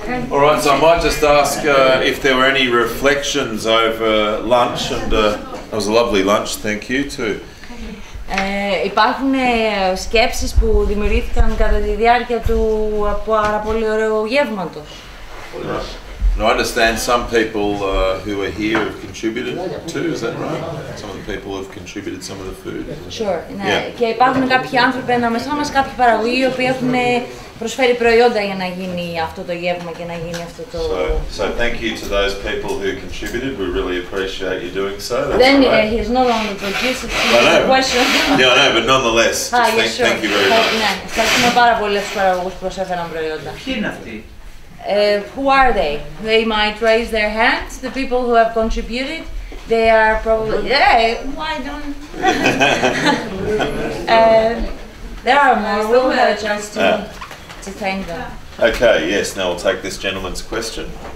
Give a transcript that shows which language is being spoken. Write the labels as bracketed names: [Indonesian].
[English] All right, so I might just ask if there were any reflections over lunch, and it was a lovely lunch. Thank you too. [Greek] Υπάρχουν σκέψεις που δημιουργήθηκαν κατά τη διάρκεια του πάρα πολύ ωραίου γεύματος. [English] I understand some people who are here have contributed too, is that right? Some of the people have contributed some of the food. Sure, [Greek] ναι. [English] Yeah. [Greek] Και υπάρχουν κάποιοι άνθρωποι ανάμεσά μας, κάποιοι παραγωγοί, οι οποίοι έχουν προσφέρει προϊόντα για να γίνει αυτό το γεύμα και να γίνει αυτό το... [English] So thank you to those people who contributed. We really appreciate you doing so. Then he's not only producer, he's a question. Yeah, I know, but nonetheless, thank you very much. [Greek] Ναι, ευχαριστούμε πάρα πολύ τους παραγωγούς που προσέφεραν προϊόντα. Ποιοι είναι αυτοί? [English] Who are they? They might raise their hands. The people who have contributed, they are probably. Yeah, why don't? There are more. We'll have a chance to thank them. Okay. Yes. Now we'll take this gentleman's question.